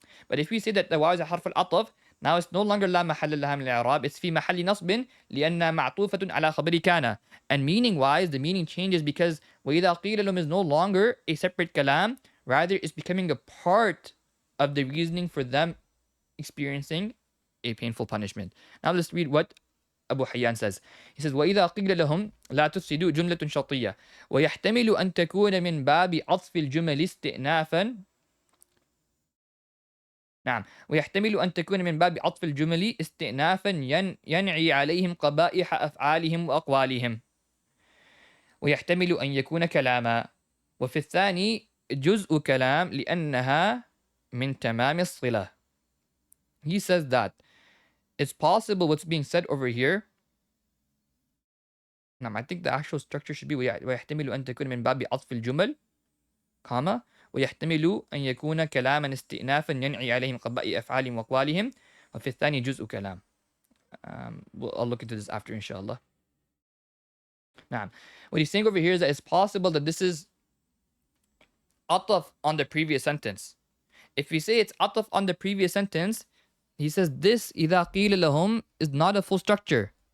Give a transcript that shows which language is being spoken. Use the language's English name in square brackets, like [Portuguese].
[English] But if we say that the waw is a harf al-ataf, now it's no longer [Arabic] لا محل لها من الإعراب, [English] it's [Arabic] في محل نصب لأنها معطوفة على خبر كان. [English] And meaning wise, the meaning changes because [Arabic] وإذا قيل لهم [English] is no longer a separate kalam, rather it's becoming a part of the reasoning for them experiencing a painful punishment. Now let's read what Abu Hayyan says. He says [Arabic] وإذا قيل لهم لا تفسدوا جملة شرطية ويحتمل أن تكون من باب عطف الجمل استئنافا. نعم، ويحتمل أن تكون من باب عطف الجمل استئنافا ينعي عليهم قبائح أفعالهم وأقوالهم، ويحتمل أن يكون كلاما، وفي الثاني جزء كلام لأنها من تمام الصلة. [English] He says that it's possible what's being said over here. [Arabic] نعم, [English] I think the actual structure should be [Arabic] ويحتمل أن تكون من باب عطف الجمل comma ويحتمل أن يكون كلاما استئنافا ينعي عليهم قبائح أفعالهم وأقوالهم وفي الثاني جزء كلام. [English] I'll look into this after inshallah. Now, what he's saying over here is that it's possible that this is ataf on the previous sentence. If we say it's ataf on the previous sentence, he says this [Arabic] إذا قيل لهم [English] is not a full structure.